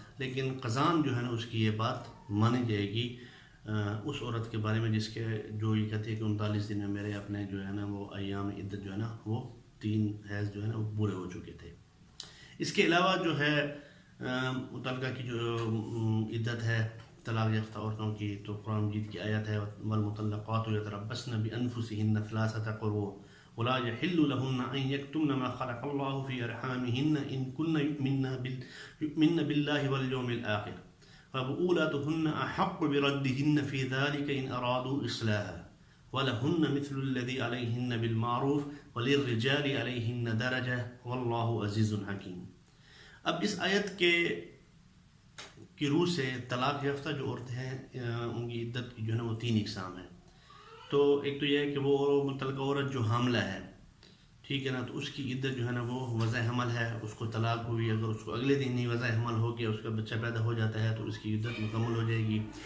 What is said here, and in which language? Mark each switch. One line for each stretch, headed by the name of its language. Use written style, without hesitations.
Urdu: لیکن قضاءً جو ہے نا اس کی یہ بات مانی جائے گی اس عورت کے بارے میں جس کے جو یہ کہتی ہے کہ 39 دن میں میرے اپنے جو ہے نا وہ ایام عدت جو ہے نا وہ 3 حیض جو ہے نا وہ پورے ہو چکے تھے. اس کے علاوہ جو ہے متعلقہ کی جو عدت ہے طلاق یافتہ عورتوں کی، تو قرآن مجید کی آیت ہے
Arabic: والمطلقات یتربصن بانفسهن ثلاثة قروء ولا يحل لهن ان يكتمن ما خلق الله في ارحامهن ان كن يؤمن بالله واليوم الاخر فبؤولاتهن احق بردهن في ذلك ان ارادوا اصلاحا ولهن مثل الذي عليهن بالمعروف وللرجال عليهن درجة والله عزيز حكيم.
Urdu: اب اس آیت کی روح سے طلاق یافتہ جو عورتیں ہیں ان کی عدت جو ہے نا وہ 3 اقسام ہیں. تو ایک تو یہ ہے کہ وہ متعلقہ عورت جو حاملہ ہے، ٹھیک ہے نا، تو اس کی عدت جو ہے نا وہ وضع حمل ہے. اس کو طلاق ہوئی، اگر اس کو اگلے دن ہی وضع حمل ہو گیا، اس کا بچہ پیدا ہو جاتا ہے تو اس کی عدت مکمل ہو جائے گی.